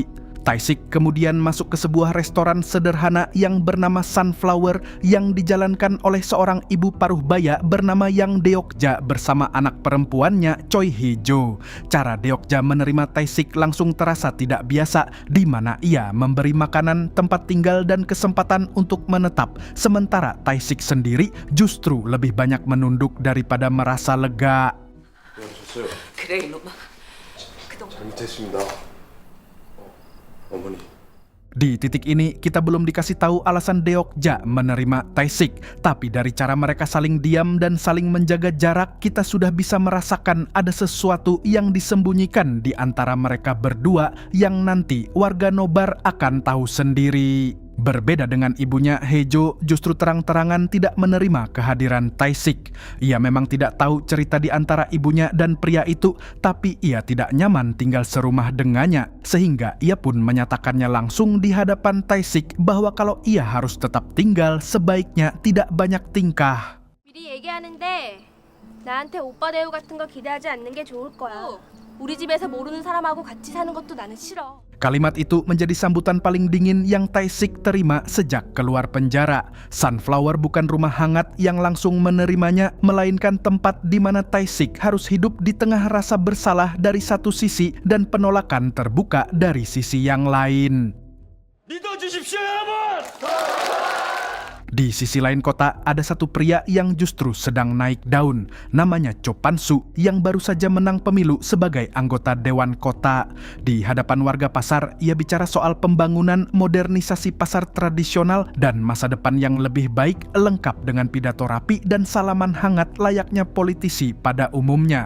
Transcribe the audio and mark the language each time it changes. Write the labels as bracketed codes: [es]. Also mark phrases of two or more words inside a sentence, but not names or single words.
[id] Tae-sik kemudian masuk ke sebuah restoran sederhana yang bernama Sunflower yang dijalankan oleh seorang ibu paruh baya bernama Yang Deokja bersama anak perempuannya Choi Hee-jo. Cara Deokja menerima Tae-sik langsung terasa tidak biasa, di mana ia memberi makanan, tempat tinggal, dan kesempatan untuk menetap. Sementara Tae-sik sendiri justru lebih banyak menunduk daripada merasa lega. [ko] 그래 이놈아. 그동안 잘못했습니다. 어머니. [id] Di titik ini kita belum dikasih tahu alasan Deokja menerima Tae-sik, tapi dari cara mereka saling diam dan saling menjaga jarak, kita sudah bisa merasakan ada sesuatu yang disembunyikan di antara mereka berdua yang nanti warga nobar akan tahu sendiri. Berbeda dengan ibunya, Hee-jo justru terang-terangan tidak menerima kehadiran Tae-sik. Ia memang tidak tahu cerita di antara ibunya dan pria itu, tapi ia tidak nyaman tinggal serumah dengannya, sehingga ia pun menyatakannya langsung di hadapan Tae-sik bahwa kalau ia harus tetap tinggal, sebaiknya tidak banyak tingkah. [ko] 미리 얘기하는데 나한테 오빠 대우 같은 거 기대하지 않는 게 좋을 거야. 우리 집에서 모르는 사람하고 같이 사는 것도 나는 싫어. [id] Kalimat itu menjadi sambutan paling dingin yang Tae-sik terima sejak keluar penjara. Sunflower bukan rumah hangat yang langsung menerimanya, melainkan tempat di mana Tae-sik harus hidup di tengah rasa bersalah dari satu sisi dan penolakan terbuka dari sisi yang lain. [ko] 믿어주십시오, 여러분! [id] Di sisi lain kota, ada satu pria yang justru sedang naik daun. Namanya Cho Pan-su yang baru saja menang pemilu sebagai anggota Dewan Kota. Di hadapan warga pasar, ia bicara soal pembangunan, modernisasi pasar tradisional, dan masa depan yang lebih baik, lengkap dengan pidato rapi dan salaman hangat layaknya politisi pada umumnya.